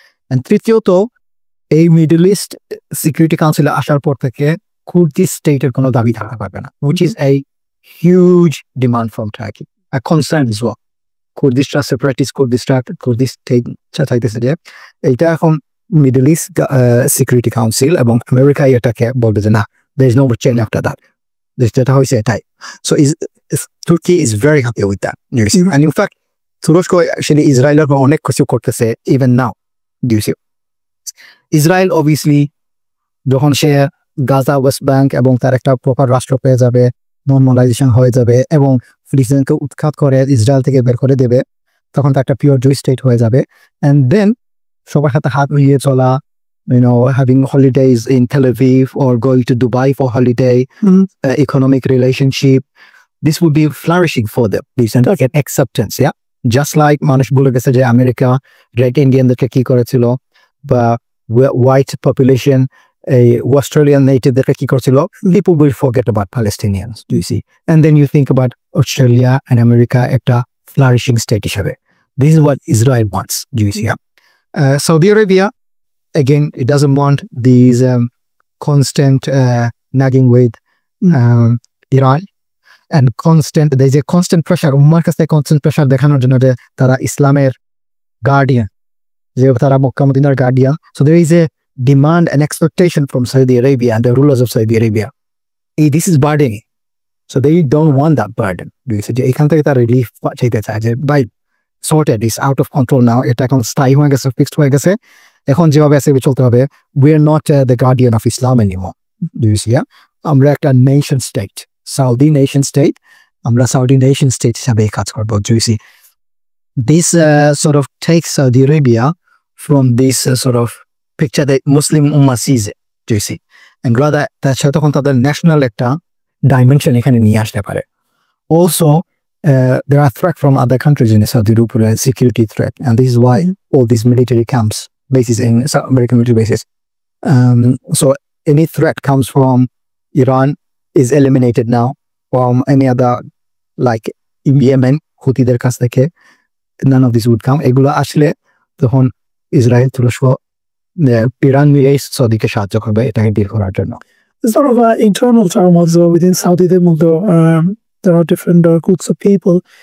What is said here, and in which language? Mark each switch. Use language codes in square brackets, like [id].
[bn] And তৃতীয়ত এই middle east security কাউন্সিলে আসার পর থেকে কুর্দিশ স্টেটের কোনো দাবি থাকতে পারবে না, [en] which is a huge demand from Turkey, a concern as well. [bn] কুর্দিশরা separatist, Kurdish state চাইতেছে যে এইটা এখন মিডল ইস্ট সিকিউরিটি কাউন্সিল এবং আমেরিকা এটাকে বলবে যে না, [en] there is no change after that, [bn] যেটা হয়েছে এটাই। [en] So Turkey is very happy with that. And in fact [bn] তুরস্ক আসলে ইসরায়েলের অনেক কিছু করতেছে [en] even now. Do you see? [bn] Israel obviously যখন সে গাজা, ওয়েস্ট ব্যাংক এবং তার একটা প্রপার রাষ্ট্র পেয়ে যাবে, নর্মালাইজেশন হয়ে যাবে এবং ফিলিস্তিনকে উৎখাত করে ইসরায়েল থেকে বের করে দেবে, তখন তার একটা পিওর জুইশ স্টেট হয়ে যাবে। অ্যান্ড দেন সবার সাথে হাত মিলিয়ে চলা, [en] having holidays in Tel Aviv or going to Dubai for holiday, economic relationship, this would be flourishing for them. This and get acceptance, yeah? Just like [bn] মানুষ বলে গেছে যে আমেরিকা রেড ইন্ডিয়ানদেরকে কি করেছিল, বা [en] white population [bn] এই অস্ট্রেলিয়ান নেটিভদেরকে কি করছিল, [en] people will forget about Palestinians, do you see? And then you think about Australia and America একটা flourishing state হিসাবে. This is what Israel wants, do you see? Saudi Arabia, again, it doesn't want these constant nagging with Iran and there's a constant pressure, [bn] উম্মার কাছে [en] constant pressure [bn] দেখানোর জন্য যে তারা ইসলামের guardian, যে তারা মক্কা মদিনার guardian. [en] So there is a demand and expectation from Saudi Arabia and the rulers of Saudi Arabia. This is burdening. So they don't want that burden. [bn] এখান থেকে তারা রিলিফ চাইতে চায় যে ভাই [en] sorted, is out of control now, [bn] এটা এখন স্থায়ী হয়ে গেছে, ফিক্সড হয়ে গেছে, এখন যেভাবে আছে চলতে হবে। [en] We are not the guardian of Islam anymore. Do you see? [bn] আমরা একটা nation state, Saudi nation state, আমরা Saudi nation state হিসাবে কাজ করবো। [en] Do you see? This sort of takes Saudi Arabia from this sort of picture that Muslim Ummah sees it, do you see? And rather [bn] তার সাথে তখন তাদের national একটা dimension এখানে নিয়ে আসতে পারে। [en] Also there are threats from other countries in Saudi Arabia, security threat, and this is why all these military camps, bases in American military bases. So any threat comes from Iran is eliminated now, from any other like Yemen, [bn] হুতিদের কাছ থেকে [en] none of this would come. [bn] এগুলো আসলে তখন Israel, তুরস্ক, Iran মিলে সৌদিকে সাহায্য করবে এটাকে ডিল করার জন্য। [en] Sort of internal turmoil within Saudi, there are different groups of people.